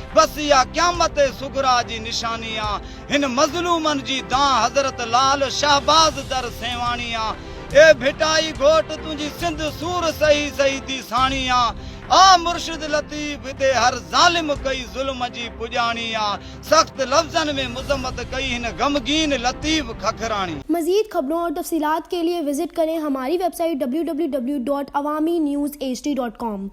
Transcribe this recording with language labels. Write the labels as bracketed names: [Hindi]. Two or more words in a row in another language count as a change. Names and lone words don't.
[Sindhi] بس اها قيامت صغرا جي نشاني آهي. هن مظلومن جي دان حضرت لال شهباز در سيواڻي آهي. اي ڀٽائي گهوٽ، تنهنجي سنڌ سور سهي سهي ٿي ساڻي آهي. آ مرشد لطيف، هتي هر ظالم ڪئي ظلم جي پڄاڻي آهي. سخت لفظن ۾ مذمت ڪئي هن غمگين لطيف ککراڻي. [Urdu] مزيد خبرون اور تفصيلات کے لیے وزٹ کریں ہماری [English] web site W W W dot Awami News HD dot com.